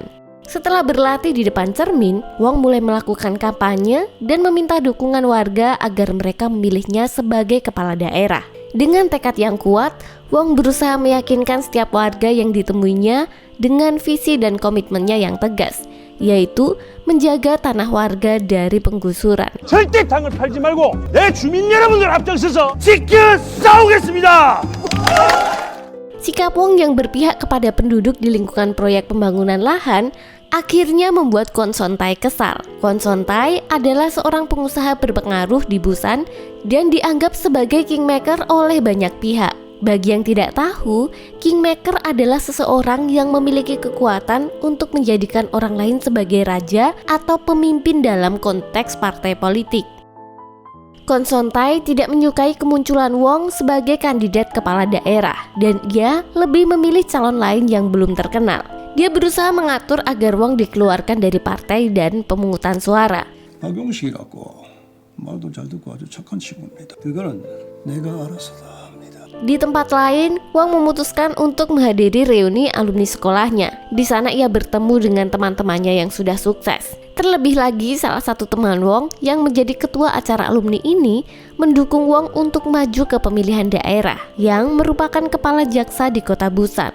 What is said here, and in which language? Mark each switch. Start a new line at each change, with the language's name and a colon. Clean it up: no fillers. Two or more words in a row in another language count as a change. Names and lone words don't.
Indonesian: Setelah berlatih di depan cermin, Wong mulai melakukan kampanye dan meminta dukungan warga agar mereka memilihnya sebagai kepala daerah. Dengan tekad yang kuat, Wong berusaha meyakinkan setiap warga yang ditemuinya dengan visi dan komitmennya yang tegas, yaitu menjaga tanah warga dari penggusuran.
Korean: 절대 당을 팔지 말고 내 주민 여러분들 앞장서서 지켜 싸우겠습니다.
Indonesian: Sikap Wong yang berpihak kepada penduduk di lingkungan proyek pembangunan lahan akhirnya membuat Kwon Son-tae kesal. Kwon Son-tae adalah seorang pengusaha berpengaruh di Busan dan dianggap sebagai kingmaker oleh banyak pihak. Bagi yang tidak tahu, kingmaker adalah seseorang yang memiliki kekuatan untuk menjadikan orang lain sebagai raja atau pemimpin dalam konteks partai politik. Kwon Son-tae tidak menyukai kemunculan Wong sebagai kandidat kepala daerah dan ia lebih memilih calon lain yang belum terkenal. Dia berusaha mengatur agar Wong dikeluarkan dari partai dan pemungutan suara.
Korean: 박용식이라고 말도 잘 듣고 아주 착한 친구입니다. 그거는 내가 알아서 다 합니다.
Indonesian: Di tempat lain, Wong memutuskan untuk menghadiri reuni alumni sekolahnya. Di sana ia bertemu dengan teman-temannya yang sudah sukses. Terlebih lagi, salah satu teman Wong yang menjadi ketua acara alumni ini mendukung Wong untuk maju ke pemilihan daerah yang merupakan kepala jaksa di kota Busan.